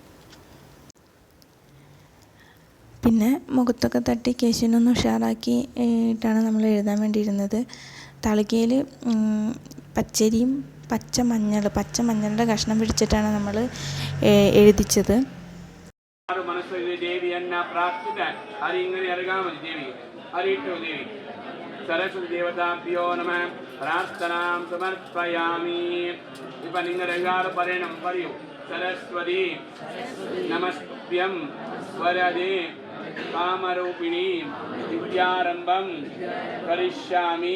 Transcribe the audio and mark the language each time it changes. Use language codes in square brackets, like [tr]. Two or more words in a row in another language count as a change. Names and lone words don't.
[ml] പിന്നെ മുഖത്തൊക്കെ തട്ടി കേശുവിനൊന്ന് ഉഷാറാക്കി ഇട്ടാണ് നമ്മൾ എഴുതാൻ വേണ്ടിയിരുന്നത്. തളികയിൽ പച്ചരിയും പച്ചമഞ്ഞളുടെ കഷ്ണം പിടിച്ചിട്ടാണ് നമ്മൾ എഴുതിച്ചത്. [sa] सरस्वती देवताभ्यो नमः प्रार्थनां समर्पयामि. विपनिंगरंगार परेणं पर्यो सरस्वती नमस्भ्यं वरदे कामरूपिणी विद्यारंभं करिष्यामि.